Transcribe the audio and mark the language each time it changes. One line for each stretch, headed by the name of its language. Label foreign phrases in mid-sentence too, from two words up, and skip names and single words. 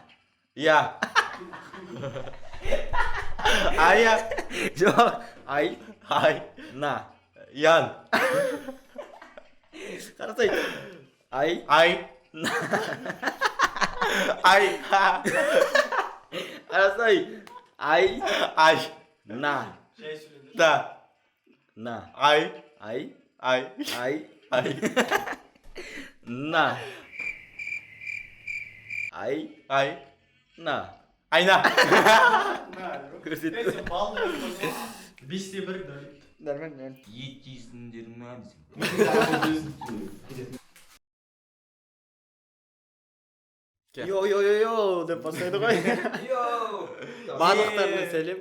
Kazakh: Я. Ая. Жоқ. Ай. На. Ян. Қарасай. Ай. Ай. Қарасай. Ай. На. Да. На. Ай. Ай. Ай. На. На. Айна. Көрсетті. 5-те 1 да. Дәрмен. Ет жейсіңдер ма десең. Йо деп бастайды ғой. Барлықтарына сәлем.